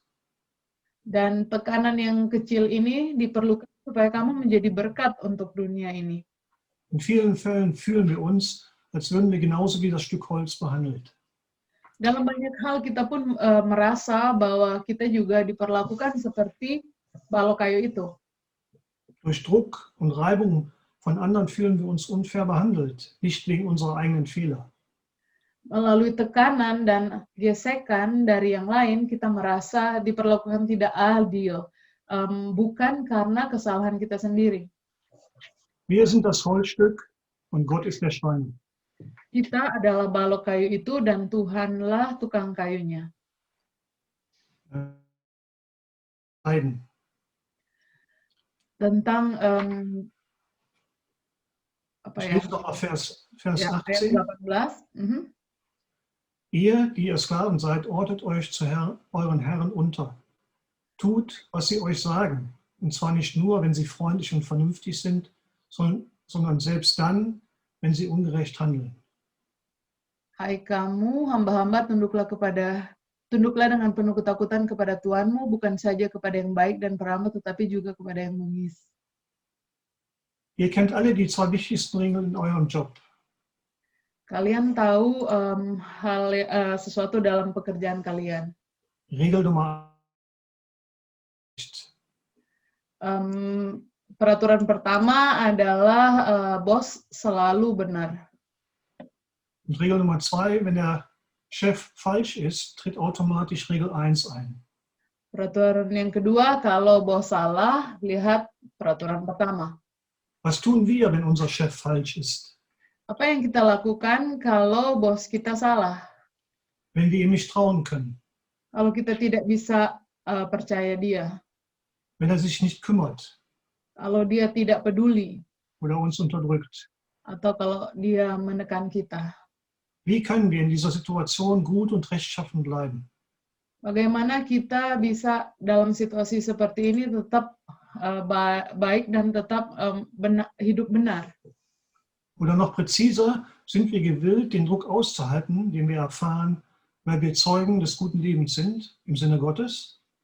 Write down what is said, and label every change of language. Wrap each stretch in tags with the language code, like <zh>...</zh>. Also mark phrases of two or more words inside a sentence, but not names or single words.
<id>Dan tekanan yang kecil ini diperlukan supaya kamu menjadi berkat untuk dunia ini.</id> <de>In vielen Fällen fühlen wir uns, als würden wir genauso wie das Stück Holz behandelt.</de> <id>Dalam banyak hal kita pun merasa bahwa kita juga diperlakukan seperti balok kayu itu.</id> <de>Durch Druck und Reibung von anderen fühlen wir uns unfair behandelt, nicht wegen unserer eigenen Fehler.</de> <id>Melalui tekanan dan gesekan dari yang lain, kita merasa diperlakukan tidak adil, bukan karena kesalahan kita sendiri.</id> <de>Wir sind das Holzstück und Gott ist der Schreiner.</de> <id>Kita adalah balok kayu itu dan Tuhanlah tukang kayunya.</id> <de>Leiden.</de> <id>Tentang</id> <de>Ich lese noch mal Vers 18.</de> <id>Ayat 18.</id> <de>Ihr, die ihr Sklaven seid, ordnet euch zu euren Herren unter. Tut, was sie euch sagen, Und zwar nicht nur, wenn sie freundlich und vernünftig sind, sondern selbst dann, wenn sie ungerecht handeln.</de> <id>Hai kamu, hamba-hamba, tunduklah dengan penuh ketakutan kepada Tuhanmu, bukan saja kepada yang baik dan peramah, tetapi juga kepada yang bengis.</id> <de>Ihr kennt alle die zwei wichtigsten Regeln in eurem Job.</de> <id>Kalian tahu sesuatu dalam pekerjaan kalian.</id> <de>Regel Nummer 1.</de> <id>Peraturan pertama adalah bos selalu benar.</id> <de>Und Regel Nummer 2, wenn der Chef falsch ist, tritt automatisch Regel 1 ein.</de> <id>Peraturan yang kedua, kalau bos salah, lihat peraturan pertama.</id> <de>Was tun wir, wenn unser Chef falsch ist?</de> <id>Apa yang kita lakukan kalau bos kita salah?</id> <de>Wenn wir ihm nicht trauen können?</de> <id>Kalau kita tidak bisa percaya dia?</id> <de>Wenn er sich nicht kümmert?</de> <id>Kalau dia tidak peduli?</id> <de>Oder uns unterdrückt?</de> <id>Atau kalau dia menekan kita?</id> <de>Wie können wir in dieser Situation gut und rechtschaffen bleiben?</de> <id>Bagaimana kita bisa dalam situasi seperti ini tetap baik dan tetap hidup benar?</id> <de>Oder noch präziser, sind wir gewillt, den Druck auszuhalten, den wir erfahren, weil wir Zeugen des guten Lebens sind, im Sinne Gottes?</de>